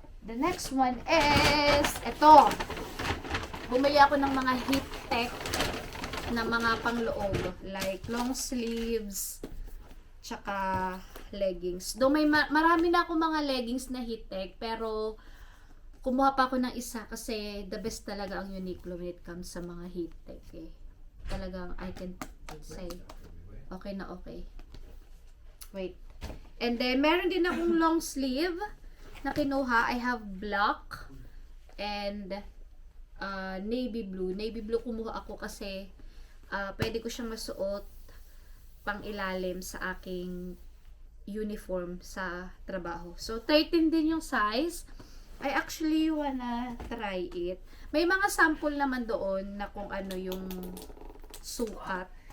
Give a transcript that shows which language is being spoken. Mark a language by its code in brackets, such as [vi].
[en] The next one is, [tl] ito. Bumili ako ng mga heat tech na mga pangloob. [en] Like long sleeves, tsaka leggings. [tl] Though may marami na ako mga leggings na heat tech, pero kumuha pa ako ng isa kasi [en] the best [tl] talaga ang Uniqlo [en] when it comes [tl] sa mga heat tech eh. Talagang [en] I can say okay na okay. Wait. [tl] And then meron din akong long sleeve na kinuha. [en] I have black and navy blue. [tl] Navy blue kumuha ako kasi pwede ko siyang masuot pang ilalim sa aking uniform sa trabaho. [en] So, [tl] 13 din yung size. [en] I actually wanna try it. [tl] May mga sample naman doon na kung ano yung sukat.